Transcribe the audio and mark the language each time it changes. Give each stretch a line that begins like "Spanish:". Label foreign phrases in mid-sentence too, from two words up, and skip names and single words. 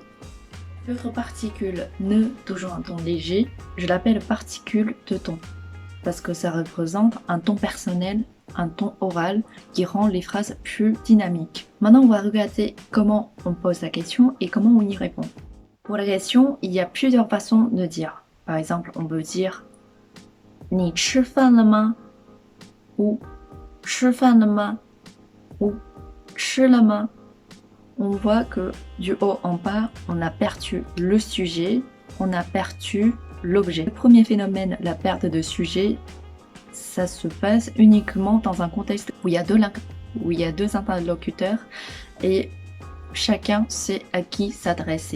French: L'autre particule, ne, toujours un ton léger, je l'appelle particule de ton, parce que ça représente un ton personnel, un ton oral qui rend les phrases plus dynamiques. Maintenant, on va regarder comment on pose la question et comment on y répond. Pour la question, il y a plusieurs façons de dire. Par exemple, on peut dire «
Chinese: 你吃饭了吗？ » ou «吃饭了吗？ » ou «吃了吗？
French: » On voit que du haut en bas, on a perdu le sujet, on a perdu l'objet. Le premier phénomène, la perte de sujet, ça se passe uniquement dans un contexte où il y a deux interlocuteurs et chacun sait à qui s'adresser.